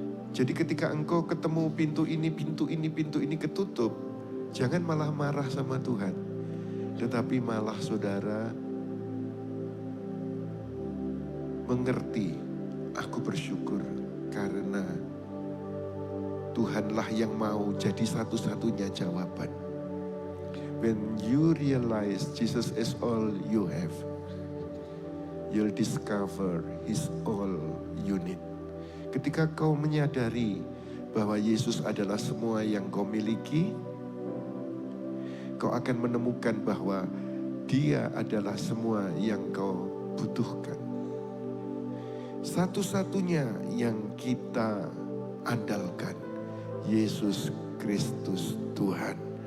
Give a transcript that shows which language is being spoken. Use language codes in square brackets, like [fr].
[id] Jadi ketika engkau ketemu pintu ini ketutup, jangan malah marah sama Tuhan. Tetapi malah saudara mengerti, aku bersyukur karena Tuhanlah yang mau jadi satu-satunya jawaban. [en] When you realize Jesus is all you have, you'll discover He's all you need. [id] Ketika kau menyadari bahwa Yesus adalah semua yang kau miliki, kau akan menemukan bahwa Dia adalah semua yang kau butuhkan. Satu-satunya yang kita andalkan, Yesus Kristus Tuhan.